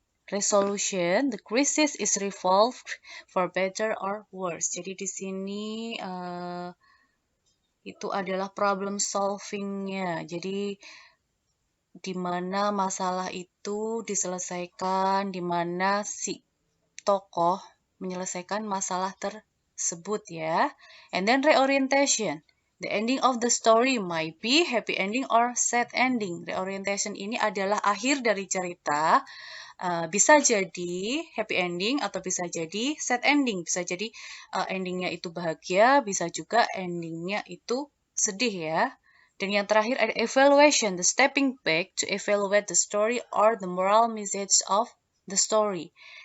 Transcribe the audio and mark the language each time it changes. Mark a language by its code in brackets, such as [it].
[en] Resolution, the crisis is resolved for better or worse. [id] Jadi di sini itu adalah problem solving-nya. Jadi di mana masalah itu diselesaikan, di mana si tokoh menyelesaikan masalah tersebut ya. [en] And then reorientation. The ending of the story might be happy ending or sad ending. [id] Reorientation ini adalah akhir dari cerita. Bisa jadi happy ending atau bisa jadi sad ending. Bisa jadi endingnya itu bahagia, bisa juga endingnya itu sedih ya. Dan yang terakhir ada [en] evaluation, the stepping back to evaluate the story or the moral message of the story.